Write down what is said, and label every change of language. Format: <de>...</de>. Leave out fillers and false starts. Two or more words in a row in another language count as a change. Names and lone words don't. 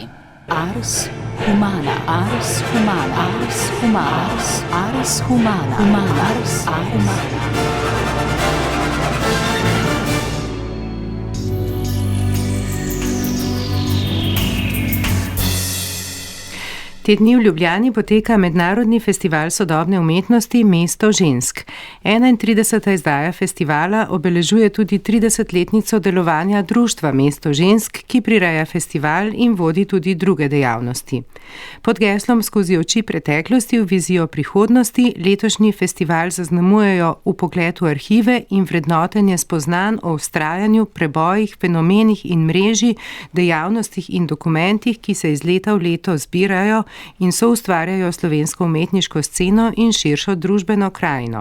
<sl>Ars humana, ars humana, ars humana, ars humana, ars humana. Te dni v Ljubljani poteka Mednarodni festival sodobne umetnosti Mesto žensk. 31. izdaja festivala obeležuje tudi 30-letnico delovanja društva Mesto žensk, ki prireja festival in vodi tudi druge dejavnosti. Pod geslom Skozi oči preteklosti v vizijo prihodnosti letošnji festival zaznamujejo vpogled v arhive in vrednotenje spoznanj o vztrajanju, prebojih, fenomenih in mreži, dejavnostih in dokumentih, ki se iz leta v leto zbirajo in soustvarjajo slovensko umetniško sceno in širšo družbeno krajino.</sl>